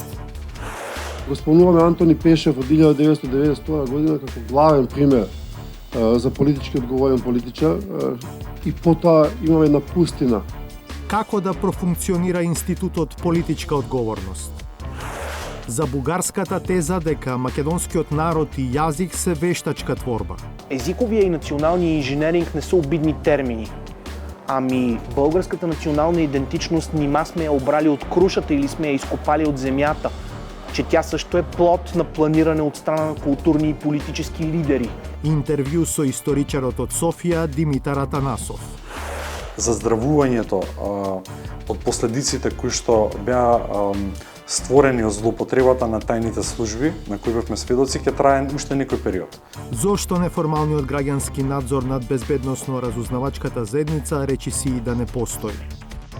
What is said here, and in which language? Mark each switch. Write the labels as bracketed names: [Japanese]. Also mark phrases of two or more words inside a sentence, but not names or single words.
[Macedonian] Го спомнуваме Антони Пешев од 1992 година како главен пример за политички одговорен политичар и потоа имаме една пустина. Како да профункционира институтот политичка одговорност? За бугарската теза дека македонскиот народ и јазик се вештачка творба. [Bulgarian] Езиковия и националния инженеринг не са обидни термини. Ами българската национална идентичност нима сме я обрали от крушата или сме я изкопали от земята, че тя също е плод на планиране от страна на културни и политически лидери. [Macedonian] Интервју со историчарот од Софија Димитар Атанасов. Заздравувањето од последиците кои што беа створени од злоупотребата на тајните служби, на кои бевме сведоци, ќе трае уште некој период. Зошто неформалниот граѓански надзор над безбедносно разузнавачката заедница речиси и да не постои?